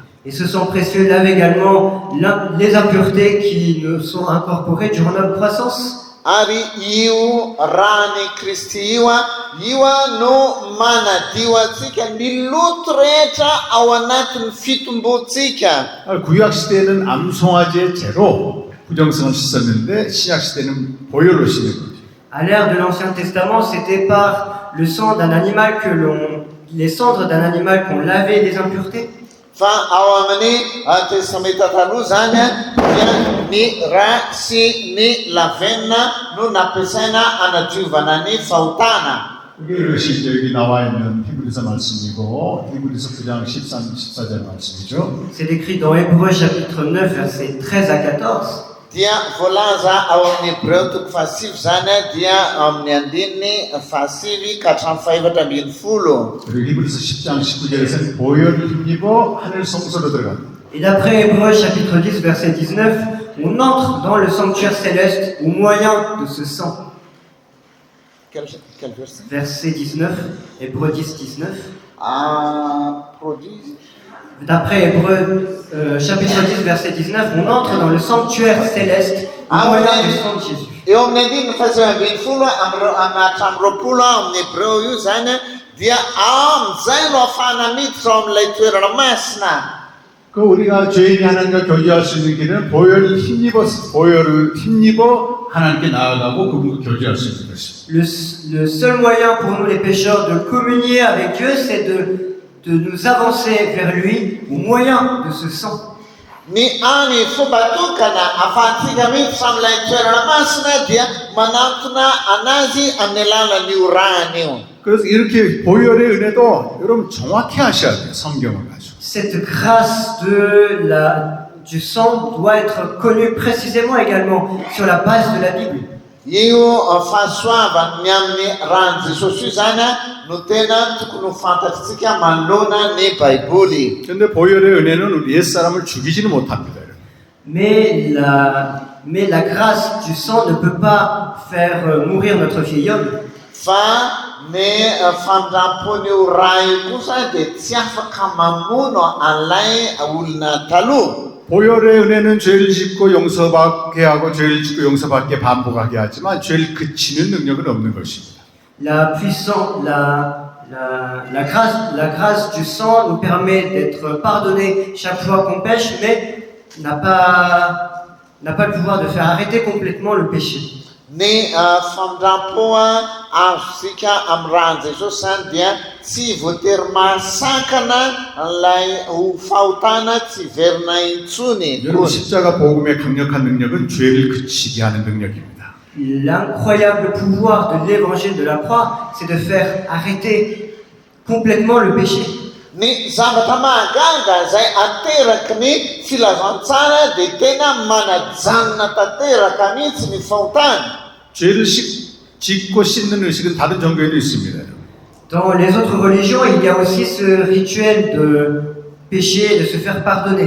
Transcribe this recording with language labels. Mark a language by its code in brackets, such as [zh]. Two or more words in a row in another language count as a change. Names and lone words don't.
[fr] Et ce sang précieux lave également les impuretés qui nous sont incorporées durant notre croissance. [mg] Ary io rany Kristy io no manadio atsika ny loto rehetra ao anatin'ny fitombontsika. [ko] 구약 시대에는 암송아지의 제로 부정성을 씻었는데 신약 시대는 보혈로 씻는 거죠. [fr] À l'ère de l'Ancien Testament, c'était par le sang d'un animal les cendres d'un animal qu'on lavait des impuretés. [mg] Fa ao amin'ny testamenta taloha zany dia ny ra sy ny lavenina no nampiasaina anadiovana ny fahotana. [ko] 이것이 이제 여기 나와 있는 히브리서 말씀이고 히브리서 9장 13, 14절 말씀이죠. [fr] C'est décrit dans Hébreux chapitre 9, versets 13 à 14. [mg] Dia voalaza ao amin'ny Hébreu toko fahasivy zany dia amin'ny andininy fahasivy ka hatramin'ny fahaefatra ambin'ny folo. [ko] 그리고 히브리서 10장 19절에서는 보혈을 힘입어 하늘 성소로 들어갑니다. [fr] Et d'après Hébreux chapitre 10, verset 19, on entre dans le sanctuaire céleste au moyen de ce sang. Quel verset? Verset 19, Hébreux 10, 19. Prodige. D'après Hébreux chapitre 10, verset 19, on entre dans le sanctuaire céleste au moyen du sang de Jésus. [mg] Eo amin'ny andininy fahasivy ambin'ny folo hatramin'ny roapolo amin'ny Hébreu io zany dia amin'izay no ahafahana miditra ao amin'ilay toerana masina. [ko] 그 우리가 죄인이 하나님과 교제할 수 있는 길은 보혈을 힘입어 하나님께 나아가고 그분과 교제할 수 있는 것입니다. [fr] Le seul moyen pour nous les pécheurs de communier avec Dieu, c'est de nous avancer vers lui au moyen de ce sang. [mg] Ny any fomba tokana ahafahantsika miditra amin'ilay toerana masina dia manantona anazy amin'ny alalan'io rano io. [ko] 그래서 이렇게 보혈의 은혜도 여러분 정확히 아셔야 돼요. 성경을 가지고. [fr] Cette grâce du sang doit être connue précisément également sur la base de la Bible. [mg] Io fahasoavany amin'ny rano Jesosy io zany no tena tokony ho fantatritsika manoloana ny Baiboly. [ko] 그런데 보혈의 은혜는 우리 옛사람을 죽이지는 못합니다. [fr] Mais la grâce du sang ne peut pas faire mourir notre vieil homme. [mg] Fa ny fandram-pon'io ra io kosa dia tsy afaka mamono an'ilay olona taloha. [ko] 보혈의 은혜는 죄를 짓고 용서받게 하고 죄를 짓고 용서받게 반복하게 하지만 죄를 그치는 능력은 없는 것입니다. [fr] La grâce du sang nous permet d'être pardonnés chaque fois qu'on pêche, mais n'a pas le pouvoir de faire arrêter complètement le péché. [mg] Ny fandram-poa azosika amin'ny rano Jesosy zany dia tsy voatery mahasakana ilay ho fahotana tsy verina intsony. [ko] 여러분 십자가 복음의 강력한 능력은 죄를 그치게 하는 능력입니다. [fr] L'incroyable pouvoir de l'évangile de la croix, c'est de faire arrêter complètement le péché. [mg] Ny zavatra mahagaga izay ateraky ny filazantsara dia tena manajanona tanteraka mihitsy ny fahotana. [ko] 죄를 짓고 씻는 의식은 다른 종교에도 있습니다. [fr] Dans les autres religions, il y a aussi ce rituel de pécher, de se faire pardonner.